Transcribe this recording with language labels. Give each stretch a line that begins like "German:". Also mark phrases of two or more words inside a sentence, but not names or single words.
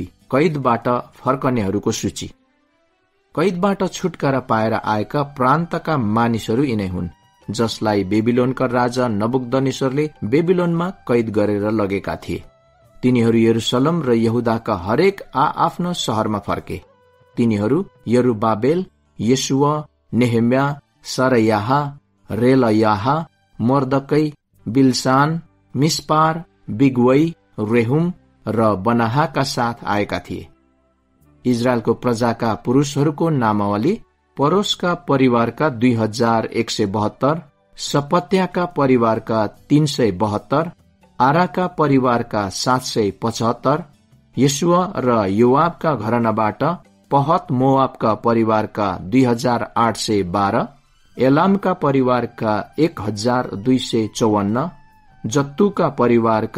Nepali: कैदबाट फर्कनेहरूको सूची। कैदबाट छुटकारा पाएर आएका प्रान्तका मानिसहरू यिनै हुन्, जसलाई बेबिलोनका राजा नबुकदनेस्सरले बेबिलोनमा कैद गरेर लगेका थिए। तिनीहरू यरुशलेम र यहुदाका हरेक आफ्नो शहरमा फर्के। तिनीहरू यरुबाबेल, येशुवा, नेहेम्या, सरयाह, रेलयाह, मर्दकै, बिलसान, मिस्पार, बिगवई, रेहुम र बनाहाका साथ आएका थिए। इजरायलको प्रजाका पुरुषहरूको नामावली: परोसका परिवारका 2172, सपत्याका परिवारका 372, आराका परिवारका 775, येशुवा र योआबका घरानाबाट पहत मोआबका परिवारका 2812, एलामका परिवारका 1254, जत्तुका परिवारका